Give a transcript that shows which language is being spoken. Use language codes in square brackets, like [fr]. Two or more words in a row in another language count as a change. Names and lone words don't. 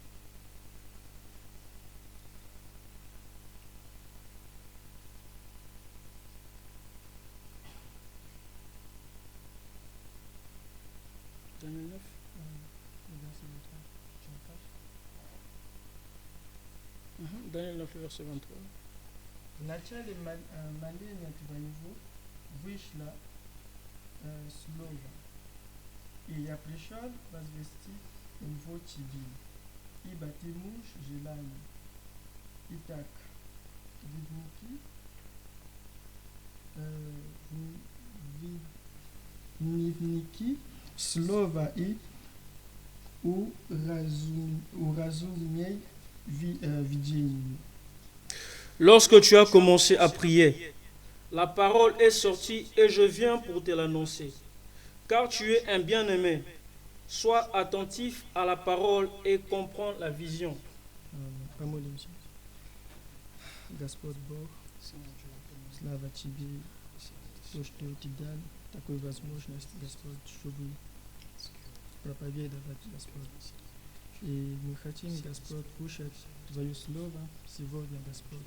[fr] Daniel 9. Verset 23. Tu en passes? Daniel 9, verset 23. [ru] Вначале моления твоего вышло слово, и я пришел возвестить его тебе, ибо ты муж желанный. Итак, вникни в слово и уразумей видение. [fr] Lorsque tu as commencé à prier, la parole est sortie et je viens pour te l'annoncer. Car tu es un bien-aimé. Sois attentif à la parole et comprends la vision. [ru] Помолимся. Господь Бог, слава Тебе, то, что Ты дал такую возможность, Господь, чтобы проповедовать, Господь. И мы хотим, Господь, кушать Твое Слово сегодня, Господь.